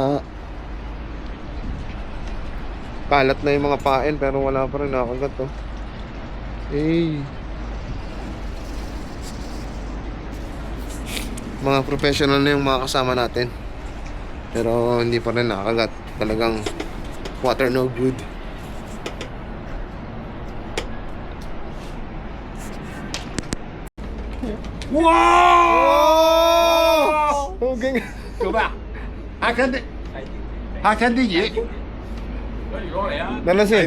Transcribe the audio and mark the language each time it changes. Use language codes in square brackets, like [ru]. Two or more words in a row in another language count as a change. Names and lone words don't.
[tl] Kalat na yung mga pain pero wala pa rin nakagat to. Mga professional na yung mga kasama natin. Pero hindi pa rin nakakagat. [en] Talagang water no good. Wow! Okay. [yue] 做咩啊？嚇親啲，嚇親啲魚。 [tl] Dalasin.